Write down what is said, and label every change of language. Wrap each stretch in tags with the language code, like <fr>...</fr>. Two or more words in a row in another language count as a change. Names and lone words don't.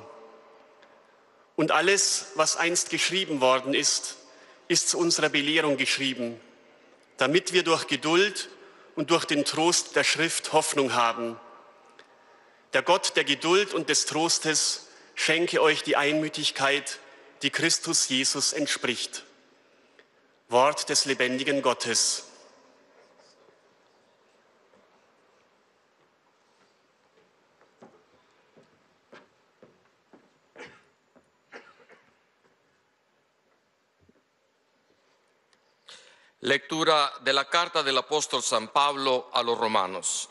<de>Und alles, was einst geschrieben worden ist, ist zu unserer Belehrung geschrieben, damit wir durch Geduld und durch den Trost der Schrift Hoffnung haben. Der Gott der Geduld und des Trostes schenke euch die Einmütigkeit, die Christus Jesus entspricht. Wort des lebendigen Gottes.</de> <es>Lectura de la carta del apóstol San Pablo a los romanos.</es>